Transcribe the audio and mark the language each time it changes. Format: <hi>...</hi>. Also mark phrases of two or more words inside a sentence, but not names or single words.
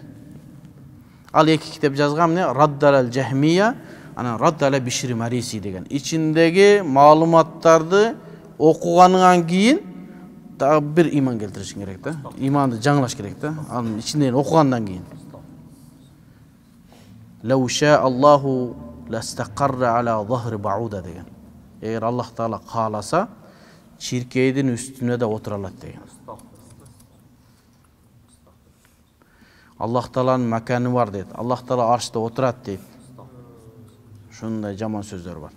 <ky>Ал эки китеп жазган эмне? Раддала Жахмия, анан Раддала Бишри Мариси деген. Ичиндеги маалыматтарды окугандан кийин дагы бир иман келтиришиң керек да. Иманды жаңылаш керек да. Анын ичинден окугандан кийин.</ky> <ar>لو شاء الله لاستقر على ظهر بعوضة деген.</ar> <ky>Эгер Аллах Таала кааласа, чиркейдин үстүнө да отура алат деген. Аллах Тааланын маканы бар дейт. Аллах Таала аршта отурат дейт. Ушундай жаман сөздөр бар.</ky>